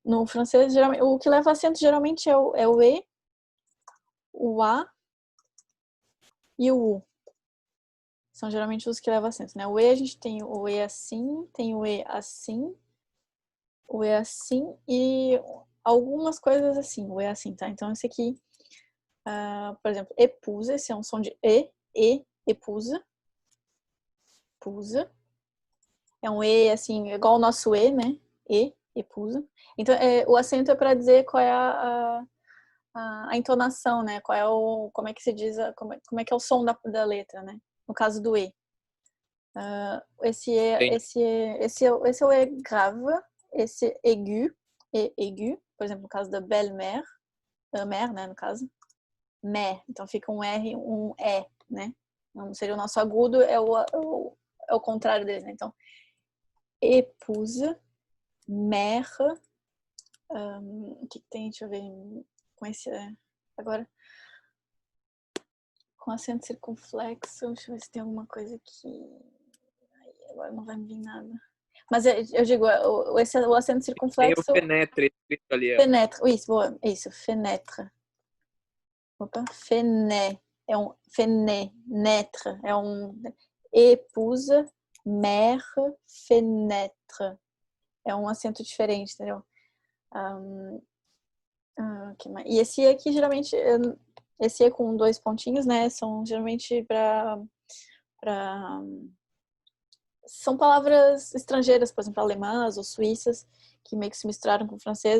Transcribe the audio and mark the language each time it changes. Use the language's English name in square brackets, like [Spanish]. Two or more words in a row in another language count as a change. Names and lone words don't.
[Portuguese] No francês, geralmente, o que leva acento geralmente é o E, o A e o U. São geralmente os que levam acento, né? O E a gente tem o E assim, tem o E assim, o E assim e algumas coisas assim, o E assim, tá? Então esse aqui, por exemplo, épouse, esse é um som de [French] épouse, épouse. [Portuguese] É um E assim, igual o nosso E, né? Épouse. Então o acento é para dizer qual é a entonação, né? Qual é como é que se diz, como é que é o som da letra, né? No caso do E. Entendi. Esse é o E grave, esse é aigu, por exemplo, no caso da [French] belle-mère, mère, [Portuguese] né, no caso, mère, então fica um R, um E, né? Não seria o nosso agudo, é o contrário dele, né? Então, [French] épouse, mère, [Portuguese] o que tem, deixa eu ver, com esse, agora, com acento circunflexo, deixa eu ver se tem alguma coisa aqui, agora não vai me vir nada. Mas eu digo, o acento Tem o circunflexo, penetre escrito ali, ó. fenêtre, isso, boa, isso, fenêtre. Opa, é um fenêtre, é um [French] épouse, mère, fenêtre. [Portuguese] É um acento diferente, entendeu? E esse aqui, geralmente, esse é com 2 pontinhos, né? São geralmente para são palavras estrangeiras, por exemplo, alemãs ou suíças, que meio que se misturaram com o francês.